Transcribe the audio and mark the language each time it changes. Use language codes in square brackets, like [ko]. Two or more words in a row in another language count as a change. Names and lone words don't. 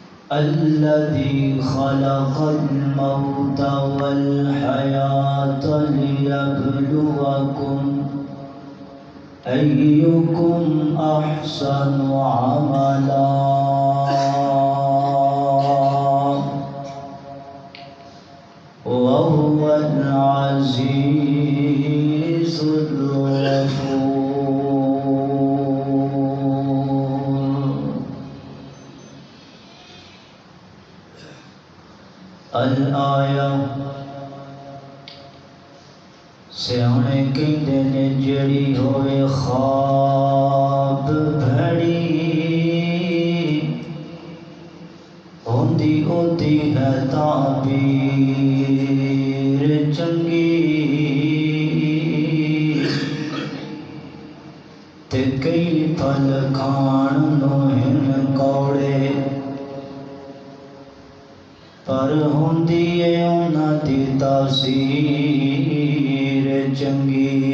[ar] الذي خلق الموت والحياة ليبلوكم أيكم أحسن عملا وهو العزيز الغفور. [pa] الآية سیانے کہندے نے جڑی ہوئے خواب بھڑی ہوندی ہوندی ہے تعبیر چنگی تے کئی پھل کھان نو ہن کوڑے پر ہوندی ہے انہاں دی تاثیر چنگی